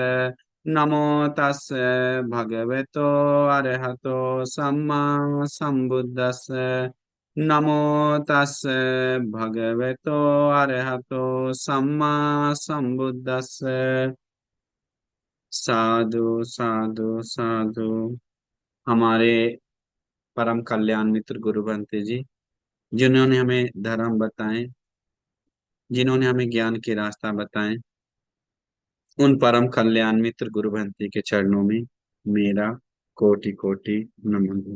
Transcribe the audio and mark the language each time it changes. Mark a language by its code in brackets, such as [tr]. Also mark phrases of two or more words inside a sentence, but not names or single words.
[pi] नमो तस् भगवतो अरहतो सम्मा सम्बुद्धस्स। नमो तस् भगवतो अरहतो सम्मा सम्बुद्धस्स। साधु साधु साधु। [hi] हमारे परम कल्याण मित्र गुरु बनते जी, जिन्होंने हमें धर्म बताए, जिन्होंने हमें ज्ञान के रास्ता बताए, उन परम कल्याण मित्र गुरु भंते के चरणों में मेरा कोटि कोटि नमन है।